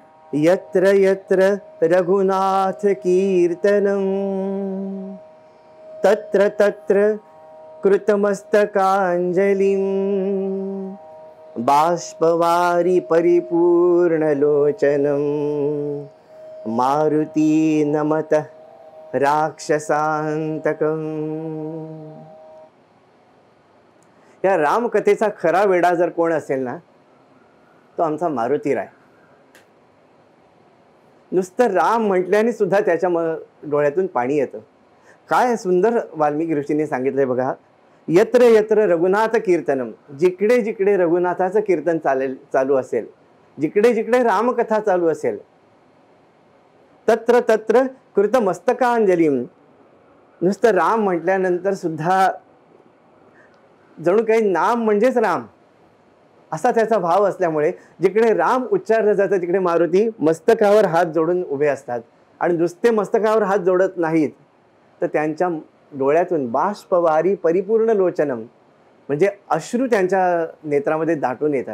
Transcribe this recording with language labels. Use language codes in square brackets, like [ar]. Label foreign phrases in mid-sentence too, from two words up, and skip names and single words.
[sa] यत्र यत्र रघुनाथ कीर्तनं तत्र तत्र कृतमस्तकाञ्जलिं बाष्पवारि परिपूर्णलोचनं मारुती नमतः राक्षसांतकम्. [mr] या रामकथेचा खरा वेडा जर कोण असेल ना, तो आमचा मारुतीराय. नुसतं राम म्हटल्याने सुद्धा त्याच्या डोळ्यातून पाणी येतं. काय सुंदर वाल्मिकी ऋषींनी सांगितलंय बघा. [sa] यत्र यत्र रघुनाथ कीर्तनम, [mr] जिकडे जिकडे रघुनाथाचं कीर्तन चालू असेल, जिकडे जिकडे रामकथा चालू असेल, [sa] तत्र तत्र कृत मस्तकांजलीम, [mr] नुसतं राम म्हटल्यानंतर सुद्धा जणू काही नाम म्हणजेच राम असा त्याचा भाव असल्यामुळे जिकडे राम उच्चारलं जातं तिकडे मारुती मस्तकावर हात जोडून उभे असतात. आणि नुसते मस्तकावर हात जोडत नाहीत, तर त्यांच्या डोळ्यातून [sa] बाष्पवारी परिपूर्ण लोचनम, [mr] म्हणजे अश्रू त्यांच्या नेत्रामध्ये दाटून येतात.